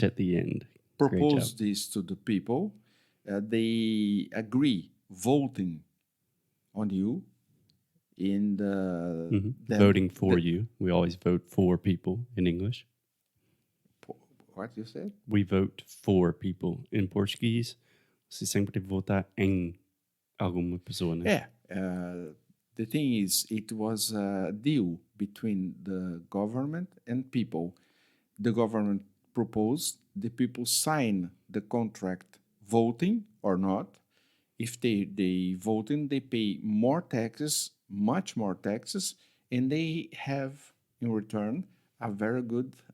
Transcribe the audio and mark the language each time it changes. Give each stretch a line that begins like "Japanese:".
English: to at the end. Propose this to the people. They agree voting on you in the Voting for you. We always vote for people in English. What you said? We vote for people. In Portuguese,
Portuguese: você sempre vota em alguma pessoa, né?
English: Yeah. The thing is, it was a deal between the government and people. The government proposed, the people sign the contract voting or not. If they voting, they pay more taxes, much more taxes, and they have in return a very good